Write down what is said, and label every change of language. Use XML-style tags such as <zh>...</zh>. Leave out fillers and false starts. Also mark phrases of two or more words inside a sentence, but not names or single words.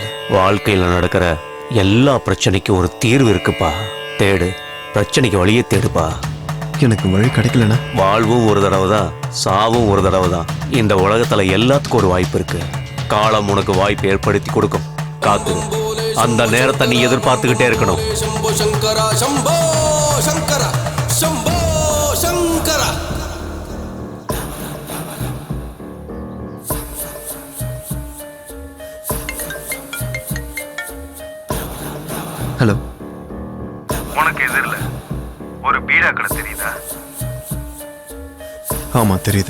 <ta>வாழ்க்கையில நடக்கிற எல்லா பிரச்சனைக்கும் ஒரு தீர்வு இருக்குப்பா. தேடு, பிரச்சனைக்கு வழியே தேடுப்பா. எனக்கு வழி கிடைக்கலனா வாழ்வும் ஒரு தடவை தான், சாவும் ஒரு தடவை தான். இந்த உலகத்துல எல்லாத்துக்கும் ஒரு வாய்ப்பு இருக்கு. காலம் உனக்கு வாய்ப்பு ஏற்படுத்தி கொடுக்கும். காத்துரு. அந்த நேரத்தை நீ எதிர்பார்த்துக்கிட்டே இருக்கணும்.</ta> <sa>शंभो शंकरा शंभो शंकरा शंभो शंकरा.</sa> <ta>ஹலோ. உனக்கு எதிரில் ஒரு பீடா கடை தெரியுதா? ஆமா தெரியுது.</ta>